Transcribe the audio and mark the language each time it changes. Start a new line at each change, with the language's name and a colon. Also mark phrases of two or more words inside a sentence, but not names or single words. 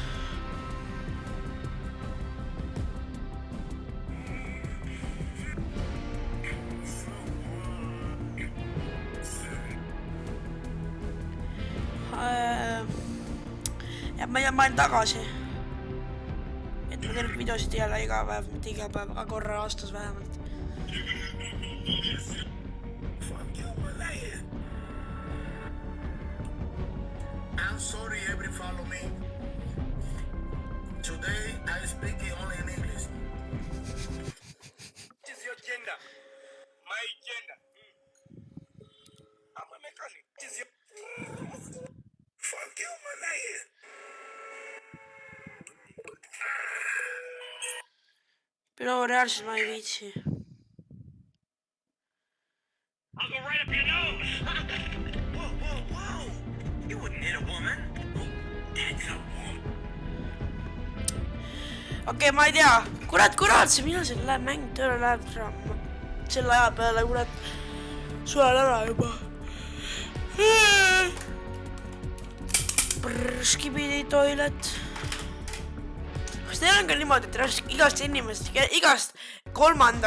Estonian: Ja ma olen tagasi, et ma teen videosid jälle iga päev, mitte iga päev, aga korra aastas vähemalt.
English: I'm sorry, every follow me. Today I speak only in English. What is your gender? My gender. I'm a mechanic. What is your... Fuck you, my lady.
Estonian: Pero reaalselt ma ei viitsi.
English: I'll go right up your nose. Whoa. You wouldn't hit a woman. That's a woman.
Estonian: Okei, ma ei tea. Kurat, see mina siin läheb mäng tööle läheb. Selle aja peale, kurat, suvel ära juba. Skibidi toilet. Kas teil on ka niimoodi, et igast inimest, igast 3.